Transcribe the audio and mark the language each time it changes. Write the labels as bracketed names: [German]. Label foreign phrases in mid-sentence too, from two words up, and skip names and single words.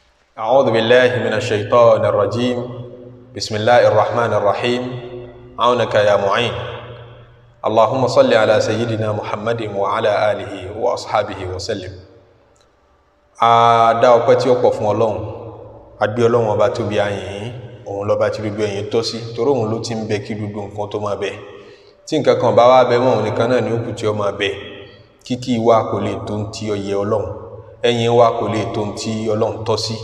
[Arabic] أعوذ بالله من الشيطان الرجيم بسم الله الرحمن الرحيم عونك يا معين اللهم صل على سيدنا محمد وعلى آله وأصحابه وسلم. [Yoruba] Dá ọpẹ́ tí ó pọ̀ fún Ọlọ́run, a gbé Ọlọ́run ọba tó bí ayìn, òun lọ́ba tí gbogbo ẹ̀yìn tọ́ sí, torí òun ló ti ń bẹ kí gbogbo nǹkan tó máa bẹ. Tí nǹkan kan bá wá bẹ mọ́ òun nìkan náà ni ó kù tí ó máa bẹ. Kíkí wa kò lè tó ń tí ó yẹ Ọlọ́run, ẹ̀yìn wa kò lè tó ń tí Ọlọ́run tọ́ sí.